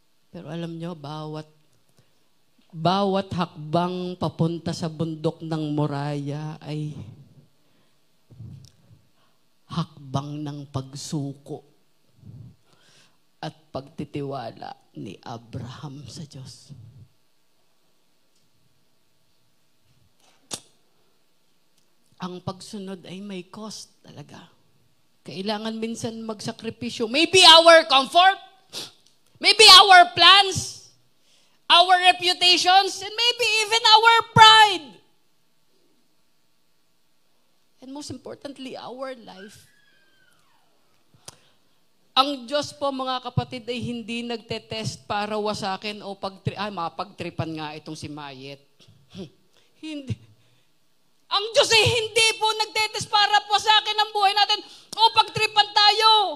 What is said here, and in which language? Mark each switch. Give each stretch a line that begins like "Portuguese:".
Filipino: Pero alam nyo, bawat hakbang papunta sa bundok ng Moriah ay hakbang ng pagsuko at pagtitiwala ni Abraham sa Diyos. Ang pagsunod ay may cost talaga. Kailangan minsan magsakripisyo.
English: Maybe our comfort, maybe our plans, our reputations, and maybe even our pride. And most importantly, our life.
Filipino: Ang Diyos po, mga kapatid, ay hindi nagtetest para wasakin o mapagtripan nga itong si Mayet. Hindi. Ang Diyos ay hindi po nagtetest para wasakin ang buhay natin o pagtripan tayo.